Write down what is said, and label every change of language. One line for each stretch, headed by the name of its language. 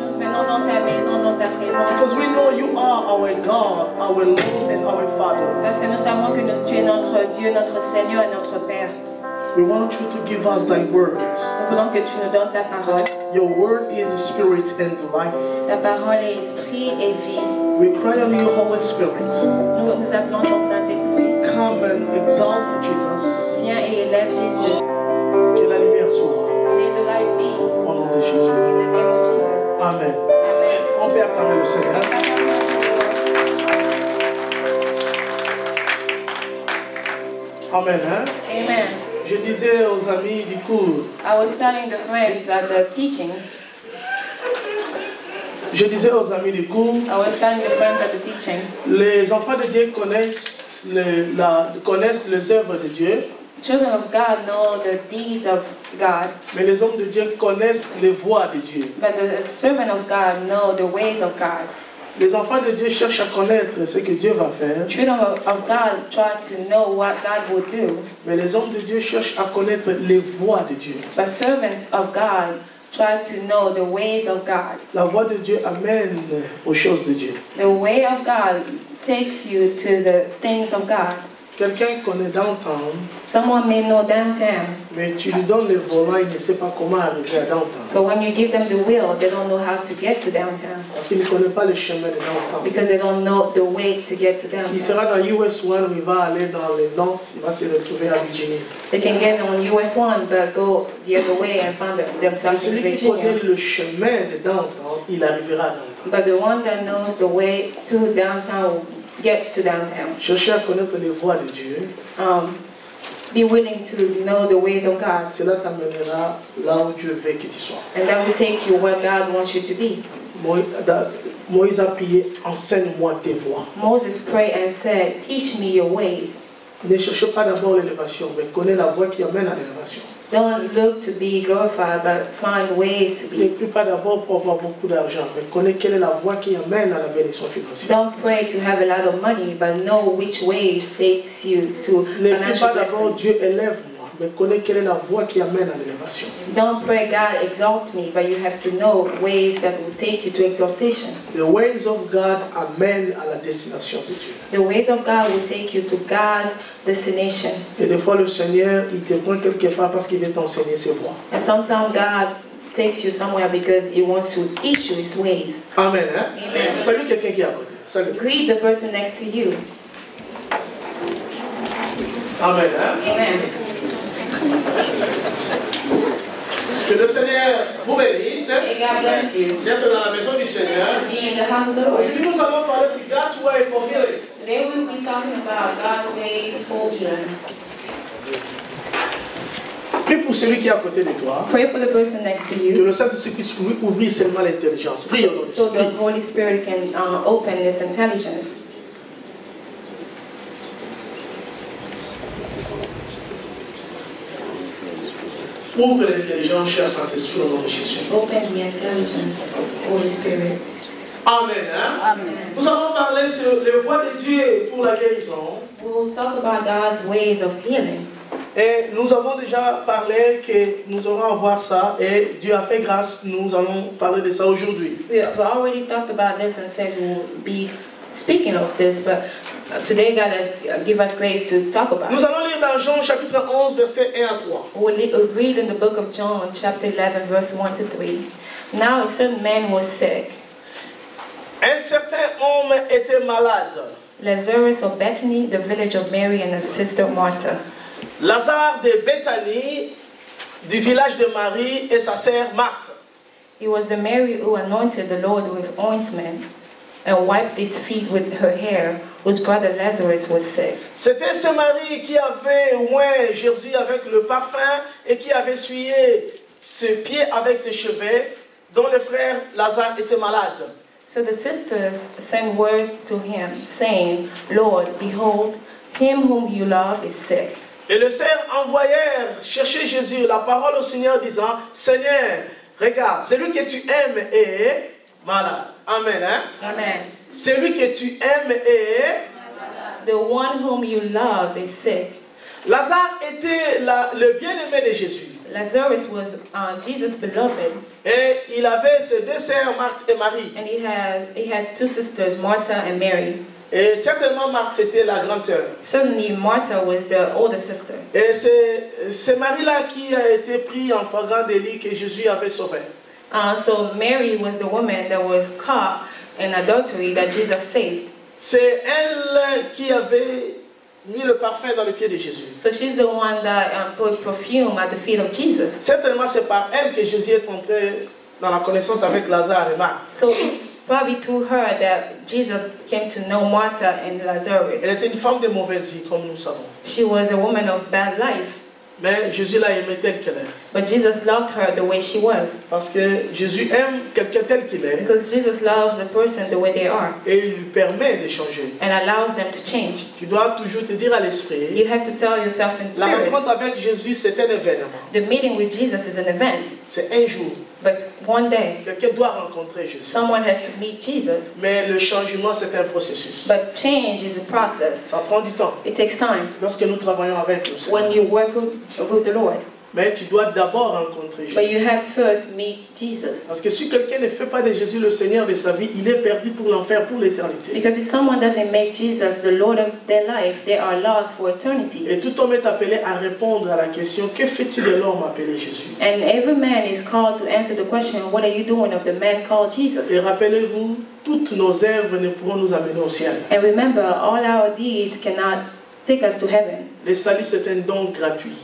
English: Because we know you are our God, our Lord and our Father.
French: Parce que nous savons que tu es notre Dieu, notre Seigneur et notre Père.
English: We want you to give us thy word.
French: Nous voulons que tu nous donnes ta parole.
English: Your word is spirit and life.
French: Ta parole est esprit et vie.
English: We cry on you, Holy Spirit.
French: Nous appelons ton Saint-Esprit.
English: Come and exalt Jesus.
French: Viens et élève Jésus. Que la lumière soit.
English: May the light be.
French: Au nom de Jésus.
English: In the name of Jesus.
French: Amen.
English: Amen.
French: On peut acclamer le Seigneur. Amen. Hein?
English: Amen.
French: Je disais aux amis du cours.
English: I was telling the friends at the teaching.
French: Je disais aux amis du cours.
English: I was telling the friends at the teaching.
French: Les enfants de Dieu connaissent les œuvres de Dieu.
English: Children of God know the deeds of God.
French: Mais les hommes de Dieu connaissent les voies de Dieu.
English: But the servant of God know the ways of God.
French: Les enfants de Dieu cherchent à connaître ce que Dieu va faire.
English: Children of God try to know what God will do.
French: Mais les hommes de Dieu cherchent à connaître les voies de Dieu.
English: But servants of God try to know the ways of God.
French: La voie de Dieu amène aux choses de Dieu.
English: The way of God takes you to the things of God.
French: Quelqu'un connaît downtown,
English: Someone may know downtown,
French: mais tu lui donnes le volant, il ne sait pas comment arriver à downtown.
English: but when you give them the wheel, they don't know how to get to downtown
French: Parce qu'il ne connaît pas le chemin de downtown.
English: because they don't know the way to get to
French: Il
English: downtown.
French: sera dans US 1, il va aller dans le north, il va se retrouver à Virginie.
English: They can get on US 1 but go the other way and find
French: Mais
English: themselves in
French: celui qui connaît
English: Virginia.
French: le chemin de downtown, il arrivera à downtown.
English: But the one that knows the way to downtown will get to downtown.
French: Cherchez à connaître les voies de Dieu.
English: Be willing to know the ways of God,
French: Cela t'amènera là où Dieu veut que tu sois.
English: and that will take you where God wants you to be.
French: Moïse a prié, enseigne-moi tes voies.
English: Moses prayed and said, teach me your ways.
French: Ne cherchez pas d'abord l'élévation, mais connais la voie qui amène à l'élévation.
English: Don't look to be glorified, but find ways to
French: Ne
English: be.
French: prie pas d'abord pour avoir beaucoup d'argent, mais connais quelle est la voie qui amène à la bénédiction financière.
English: Don't pray to have a lot of money, but know which ways takes you to
French: Ne prie
English: financial
French: pas d'abord
English: blessing.
French: Dieu élève-moi, mais connais quelle est la voie qui amène à l'élévation.
English: Don't pray God exalt me, but you have to know ways that will take you to exaltation. The ways of God
French: amènent à la destination de Dieu.
English: The ways of God will take you to God's destination.
French: Et des fois le Seigneur, il te prend quelque part parce qu'il veut t'enseigner ses voies.
English: And sometimes God takes you somewhere because He wants to teach you His ways.
French: Amen. Hein?
English: Amen.
French: Salut quelqu'un qui est à côté. Salut.
English: Greet the person next to you.
French: Amen. Hein?
English: Amen.
French: Que le Seigneur vous bénisse.
English: May God bless you.
French: D'être dans la maison du Seigneur.
English: Be in the house of the Lord.
French: Aujourd'hui, nous allons parler sur
English: God's way for healing. Today we'll be talking about God's ways for healing.
French: Prie pour celui qui est à côté de toi.
English: Pray for the person next to
French: Que
English: you
French: le Saint-Esprit puisse ouvrir seulement l'intelligence. Prie au nom de
English: so
French: Jésus.
English: the Holy Spirit can open this intelligence.
French: Ouvre l'intelligence, cher Saint-Esprit, au nom de Jésus.
English: Open the intelligence, Holy Spirit.
French: Amen. Hein?
English: Amen.
French: Nous allons parler sur les voies de Dieu pour la guérison.
English: We'll talk about God's ways of healing.
French: Et nous avons déjà parlé que nous allons voir ça et Dieu a fait grâce, nous allons parler de ça aujourd'hui.
English: We have already talked about this and said we'll be speaking of this, but today God has given us grace to talk about
French: Nous
English: it.
French: allons lire dans Jean chapitre 11, versets 1 à 3.
English: We'll read in the book of John, chapter 11, verse 1 to 3. Now a certain man was sick,
French: Un certain homme était malade,
English: Lazarus of Bethany, the village of Mary and her sister Martha.
French: Lazare de Béthanie, du village de Marie et sa sœur Marthe.
English: It was the Mary who anointed the Lord with ointment and wiped his feet with her hair, whose brother Lazarus was sick.
French: C'était ce Marie qui avait oint Jésus avec le parfum et qui avait essuyé ses pieds avec ses cheveux, dont le frère Lazare était malade.
English: So the sisters sent word to him, saying, Lord, behold, him whom you love is sick.
French: Et les sœurs envoyèrent chercher Jésus la parole au Seigneur disant, Seigneur, regarde, celui que tu aimes est malade. Amen. Hein?
English: Amen.
French: Celui que tu aimes est...
English: The one whom you love is sick.
French: Lazare était le bien-aimé de Jésus.
English: Lazarus was Jesus' beloved,
French: Et il avait ses deux sœurs, Marthe et Marie.
English: and he had two sisters, Martha and Mary.
French: Et certainement Marthe était la grande sœur.
English: Certainly, Martha was the older sister.
French: Et c'est Marie-là qui a été prise en flagrant délit que Jésus avait sauvé.
English: So Mary was the woman that was caught in adultery that Jesus saved.
French: C'est elle qui avait mis le parfum dans le pied de Jésus.
English: So she's the one that put perfume at the feet of Jesus.
French: Certainement c'est par elle que Jésus est entré dans la connaissance avec Lazare et Marthe.
English: So it's probably through her that Jesus came to know Martha and Lazarus.
French: Elle était une femme de mauvaise vie, comme nous savons.
English: She was a woman of bad life.
French: Mais Jésus l'a aimée telle qu'elle est.
English: But Jesus loved her the way she was.
French: Parce que Jésus aime quelqu'un tel qu'il est.
English: Because Jesus loves a person the way they are.
French: Et il lui permet de changer.
English: And allows them to change.
French: Tu dois toujours te dire à l'esprit.
English: You have to tell yourself in
French: La
English: spirit.
French: rencontre avec Jésus, c'est un événement.
English: The meeting with Jesus is an event.
French: C'est un jour.
English: But one day,
French: Quelqu'un doit rencontrer Jésus.
English: someone has to meet Jesus.
French: Mais le changement, c'est un processus.
English: But change is a process.
French: Ça prend du temps.
English: It takes time
French: Lorsque nous travaillons avec le Seigneur.
English: when you work with the Lord.
French: Mais tu dois d'abord rencontrer
English: But
French: Jésus.
English: you have first meet Jesus.
French: Parce que si quelqu'un ne fait pas de Jésus le Seigneur de sa vie, il est perdu pour l'enfer, pour l'éternité.
English: Because if someone doesn't make Jesus the Lord of their life, they are lost for eternity.
French: Et tout homme est appelé à répondre à la question, que fais-tu de l'homme appelé Jésus?
English: And every man is called to answer the question, what are you doing of the man called Jesus?
French: Et rappelez-vous, toutes nos œuvres ne pourront nous amener au ciel.
English: And remember, all our deeds cannot take us to heaven.
French: Le salut, c'est un don gratuit.